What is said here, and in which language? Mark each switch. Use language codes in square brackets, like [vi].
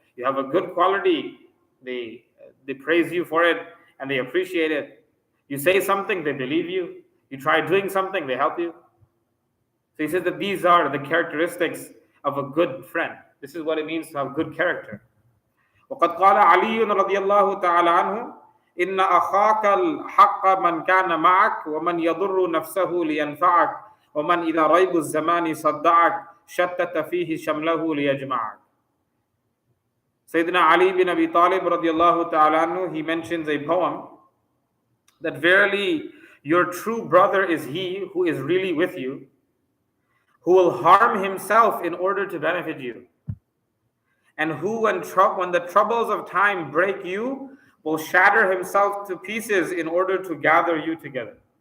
[en] You have a good quality, they praise you for it and they appreciate it. You say something, they believe you. You try doing something, they help you. So he says that these are the characteristics of a good friend. This is what it means to have good character. [ar] وقد قال علي رضي الله تعالى عنه إن أخاك الحق من كان معك ومن يضر نفسه لينفعك ومن إذا ريب الزمان صدعك شتت فيه شمله ليجمعك. [en] Sayyidina Ali bin Abi Talib radiallahu ta'ala anhu, he mentions a poem that verily your true brother is he who is really with you, who will harm himself in order to benefit you, and who when the troubles of time break you will shatter himself to pieces in order to gather you together.